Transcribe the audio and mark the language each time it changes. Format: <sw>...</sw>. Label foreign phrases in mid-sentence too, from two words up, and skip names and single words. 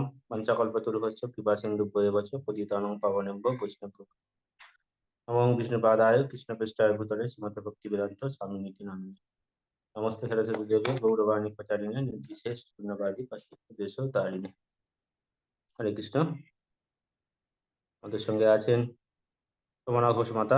<sa>পঞ্চাকল্পতরুভ্যশ্চ কৃপা সিন্ধুভ্যেব চ পতিতানাং পাবনেভ্যো বৈষ্ণবেভ্যো নমো বিষ্ণুপাদায় কৃষ্ণপৃষ্ঠায় ভূতলে শ্রীমদ্ ভক্তিবেদান্ত স্বামিনীতি নামিনে নমস্তে সরস্বতী দেবে গৌরবাণী প্রচারিণে নির্বিশেষ শূন্যবাদী উদ্দেশ্য তারিণে।</sa> <bn>হরে কৃষ্ণ। আমাদের সঙ্গে আছেন সোমনা ঘোষ মাতা।</bn>